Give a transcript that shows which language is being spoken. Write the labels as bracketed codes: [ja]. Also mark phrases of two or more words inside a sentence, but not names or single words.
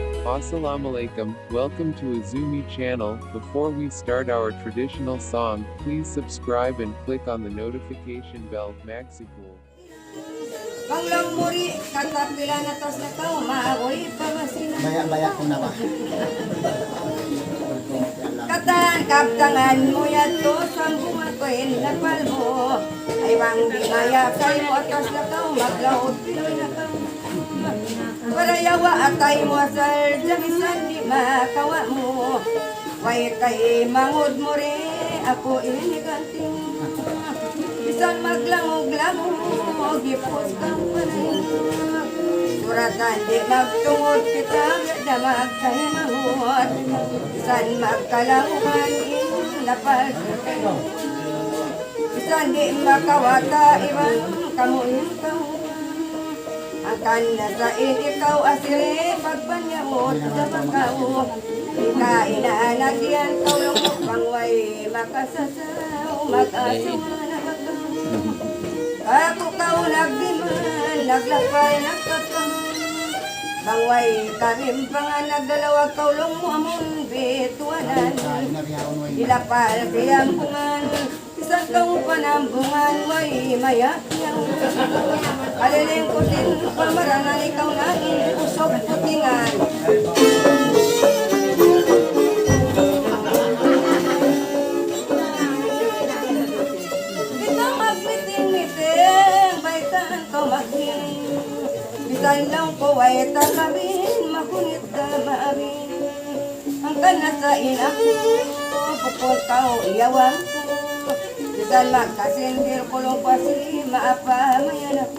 [en] Assalamualaikum, welcome to Azumi channel. Before we start our traditional song, please subscribe and click on the notification bell. [tsg] Maxipul. Panglang muri, katapila na tos na tao, maagoy pa masina. Baya ko na ba? Katan, kaptangan mo yato, sambungan ko napal mo. Ay bang di maya kayo atas na tao, maglaot piloy na tao. Para yawa atay mo asal, jagisan di makawa mo. Way kay mangod mo rin, ako iniganting. Bisan maglangog-langog, gipos kang panay. Suratan di magtungod kita, na magkahimangot. Bisan magkalanguhan, napal kayo. Bisan di makawata, iwan kamuin kang. Angkan na sa ikaw asili, pagpanyamot sa makaw. Kainaanak yan, kaulong mo pangway, makasasaw, mag-asawa na bagaw. Ako kau nagdiman, naglakay, nagkatang. Bangway, karimpangan, nagdalawag, kaulong mo amon, bituanan. Ilapal, kayampungan, isang kang panambungan, way mayakyan. Alilingkutin, pamarangan, ikaw na usok putingan. Ito magmiting-miting, baitan ko maghiling. Bisan lang ko ay takabin, makunit ka maamin. Ang kanasain ako, pukot ka o iyawan ko. Bisan magkasindir kulong pasi, maapamayan ako.